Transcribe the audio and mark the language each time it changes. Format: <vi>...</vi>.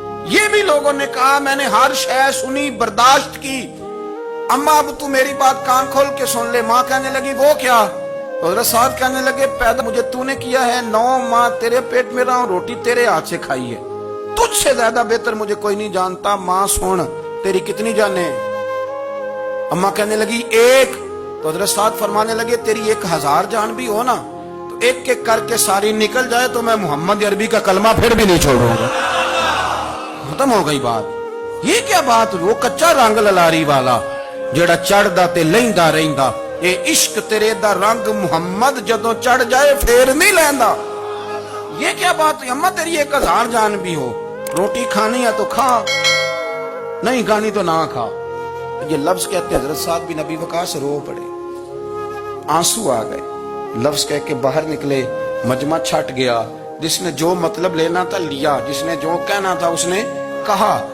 <ur>یہ بھی لوگوں نے کہا میں نے ہر شے سنی برداشت کی, اماں اب تو میری بات کان کھول کے سن لے. ماں کہنے لگی وہ کیا؟ حضرت سعد کہنے لگے پیدا مجھے تو نے کیا ہے, 9 ماہ تیرے پیٹ میں رہا ہوں, روٹی تیرے ہاتھ سے کھائی ہے, تجھ سے زیادہ بہتر مجھے کوئی نہیں جانتا. ماں سن تیری کتنی جانیں؟ اماں کہنے لگی 1. تو حضرت سعد فرمانے لگے تیری 1000 جان بھی ہو نا تو ایک ایک کر کے ساری نکل جائے تو میں محمد عربی کا کلمہ پھر بھی نہیں چھوڑوں گا. ختم ہو گئی بات. یہ کیا بات,</ur> <pa>وہ کچا رنگ للاری والا جڑا چڑھدا تے لیندا رہندا, اے عشق تیرے دا رنگ محمد جدوں چڑھ جائے پھر نہیں لیندا.</pa> <ur>یہ کیا بات, اماں تیری 1000 جان بھی ہو, روٹی کھانی ہے تو کھا, نہیں کھانی تو نہ کھا. یہ لفظ کہتے حضرت سعد بن ابی وقاص رو پڑے, آنسو آ گئے. لفظ کہہ کے باہر نکلے, مجمع چھٹ گیا. جس نے جو مطلب لینا تھا لیا, جس نے جو کہنا تھا اس نے کہا.</ur>